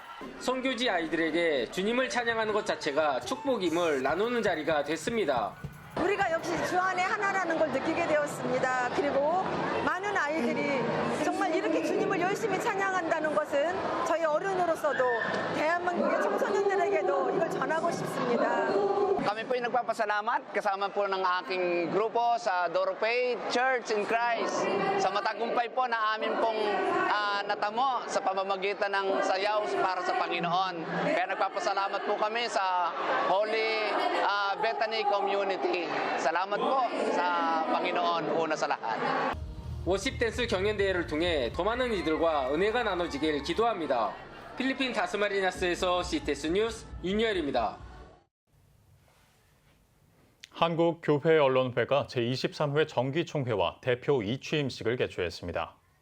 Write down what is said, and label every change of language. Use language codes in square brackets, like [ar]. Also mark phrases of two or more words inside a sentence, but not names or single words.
[ko] 선교지 아이들에게 주님을 찬양하는 것 자체가 축복임을 나누는 자리가 됐습니다. 우리가 역시 주 안에 하나라는 걸 느끼게 되었습니다. 그리고 많은 아이들이 정말 이렇게 주님을 열심히 찬양한다는 것은 저희 어른으로서도 대한민국의 청소년들에게도 이걸 전하고 싶습니다. [tl] Kami po'y nagpapasalamat kasama po ng aking grupo sa Doropay Church in Christ sa matagumpay po na amin pong natamo sa pamamagitan ng sayaw para sa Panginoon. Kaya nagpapasalamat po kami sa Holy Bethany Community. Salamat po sa Panginoon una sa lahat. [ko] 워십 댄스 경연대회를 통해 더 많은 이들과 은혜가 나눠지길 기도합니다. 필리핀 다스마리냐스에서 CTS 뉴스 윤여일입니다. 한국교회언론회가 제23회 정기총회와 대표 이취임식을 개최했습니다.